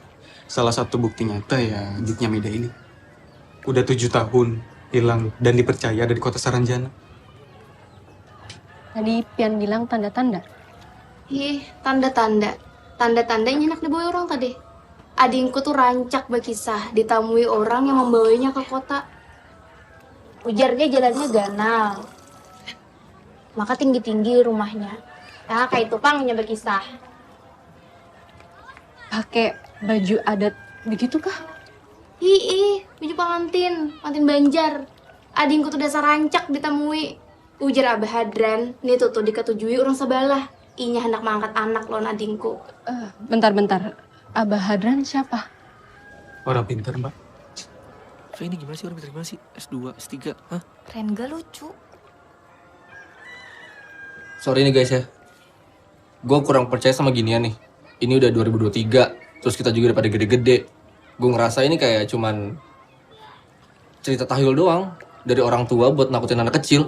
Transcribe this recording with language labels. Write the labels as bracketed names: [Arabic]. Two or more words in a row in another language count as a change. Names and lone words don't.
[Indonesian] Salah satu bukti nyata ya adiknya Meda ini. Udah 7 tahun hilang dan dipercaya ada di kota Saranjana. Tadi Pian bilang tanda-tanda. Tanda-tanda. Tanda-tanda yang enak dibawa orang tadi. [Banjar] Adingku tuh rancak berkisah ditamui orang yang membawanya ke kota. Ujarnya jalannya ganal. Maka tinggi-tinggi rumahnya. Nah, kayak itu pangnya berkisah. [Indonesian] Pakai baju adat begitu kah? Baju pengantin Banjar. [Banjar] Adingku tuh dasar rancak ditemui. Ujar Abah Hadran, nih tuh diketujui orang sebelah. Inya hendak mengangkat anak loh adingku. [Indonesian] Bentar. Abah Hadran siapa? Orang pintar, Mbak. V ini gimana sih orang pintar gimana sih? S2, S3, hah? Keren gak lucu? Sorry nih guys ya. Gue kurang percaya sama ginian nih. Ini udah 2023, terus kita juga udah pada gede-gede. Gue ngerasa ini kayak cuman cerita tahyul doang dari orang tua buat nakutin anak kecil.